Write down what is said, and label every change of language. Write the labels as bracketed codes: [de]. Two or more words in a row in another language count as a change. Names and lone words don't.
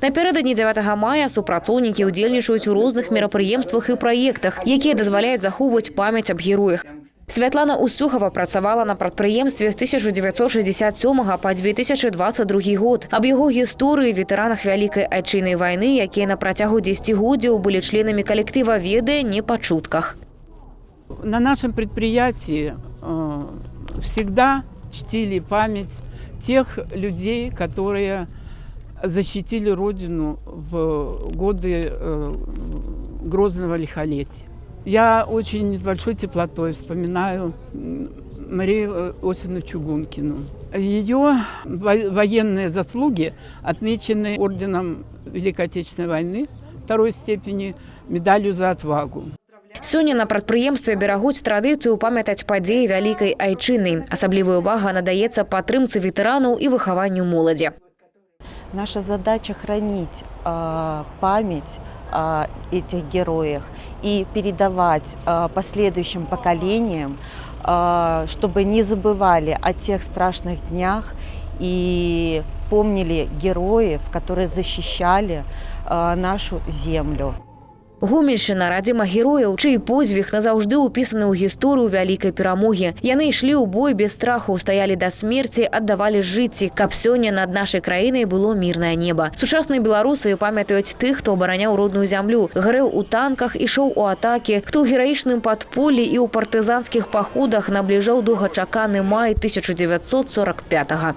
[be] Напярэдадні 9 мая супрацоўнікі ўдзельнічаюць у розных мерапрыемствах і праектах, якія дазваляюць захоўваць памяць аб героях. Святлана Устюхова працавала на прадпрыемстве з 1967 па 2022 год. Аб яго гісторыі, ветэранах Вялікай айчыннай вайны, якія на працягу 10-годдзяў былі членамі калектыва, ведае не па чутках. [ru] На нашем предприятии всегда чтили память тех людей, которые защитили Родину в годы грозного лихолетия. Я очень большой теплотой вспоминаю Марию Иосифовну Чугункину. Ее военные заслуги отмечены орденом Великой Отечественной войны второй степени, медалью за отвагу. [be] Сёння на прадпрыемстве берагуць традыцыю памятаць падзеі вялікай айчыны. Асаблівая ўвага надаецца падтрымцы ветэранаў і выхаванню моладзі. [ru] Наша задача хранить память о этих героях и передавать последующим поколениям, чтобы не забывали о тех страшных днях и помнили героев, которые защищали нашу землю. [be] Гомельшчына радзіма герояў, чый подзвіг назаўжды ўпісаны ў гісторыю вялікай перамогі. Яны ішлі ў бой без страху, стаялі да смерці, аддавалі жыцці, каб сёння над нашай краінай было мірнае неба. Сучасныя беларусы памятаюць тых, хто абараняў родную зямлю, гарэў у танках, ішоў у атакі, хто ў гераічным падполлі і ў партызанскіх паходах набліжаў доўгачаканы май 1945-го.